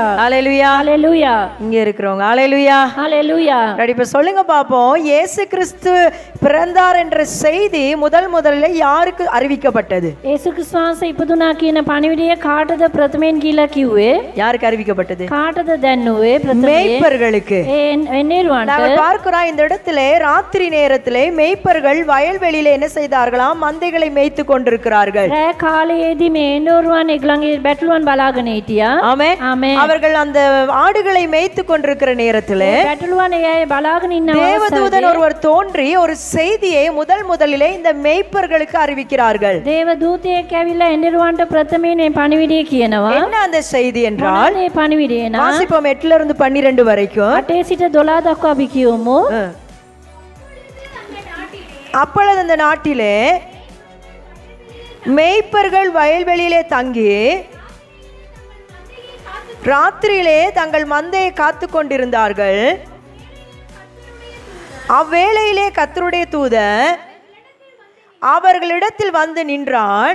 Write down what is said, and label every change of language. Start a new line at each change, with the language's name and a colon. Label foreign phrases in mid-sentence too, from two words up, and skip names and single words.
Tamil: ஹalleluya ஹalleluya. இங்க இருக்கிறவங்க ஹalleluya ஹalleluya. இப்ப சொல்லுங்க பாப்போம், இயேசு கிறிஸ்து பிறந்தார் என்ற செய்தி முதல்ல யாருக்கு அறிவிக்கப்பட்டது?
Sinhala: යේසු ක්‍රිස්තුස් ඉපදුනා කියන පණිවිඩය කාටද ප්‍රථමයෙන් කියලා කිව්වේ?
Tamil: யாருக்கு அறிவிக்கப்பட்டது?
Sinhala: කාටද දැන්නුවේ ප්‍රථමයෙන්?
Tamil: மேய்ப்பர்களுக்கு.
Sinhala: එන්නේරුවන්ට.
Tamil: நாம பார்க்கிறோம் இந்த இடத்திலே ராத்திரி நேரத்திலே மேய்ப்பர்கள் வயல்வெளியிலே என்ன செய்தார்களாம்? மந்தைகளை மேய்த்து கொண்டிருக்கிறார்கள்.
Sinhala: රෑ කාලයේදී මේ එන්නේරුවන් එගලන්ගේ බැටළුවන් බලාගෙන හිටියා.
Tamil: ஆமென் ஆமென். அவர்கள் அந்த ஆடுகளை மேய்த்து கொண்டிருக்கிற நேரத்திலே
Sinhala: බැටළුවන් එයයි බලාගෙන ඉන්න
Tamil: தேவதூதன் ஒருவர் தோன்றி ஒரு செய்தியை முதலிலே இந்த மேய்ப்பர்களுக்கு அறிவிக்கிறார்கள்.
Sinhala: දේවදූතයෙක් ඇවිල්ලා එන්නේරුවන්ට ප්‍රථමයෙන් මේ පණිවිඩය කියනවා.
Tamil: என்ன அந்த செய்தி என்றால்,
Sinhala: මේ පණිවිඩය නා
Tamil: வாசிப்போம் 8 இருந்து 12 வரைக்கும்.
Sinhala: 8 සිට 12 දක්වා අපි කියමු.
Tamil: அப்பொழுது அந்த நாட்டிலே மேய்ப்பர்கள் வயல்வெளியிலே தங்கி ராத்திரியிலே தங்கள் மந்தையை காத்து கொண்டிருந்தார்கள். அவ்வேளையிலே கர்த்தருடைய தூதன் அவர்களிடத்தில் வந்து நின்றான்.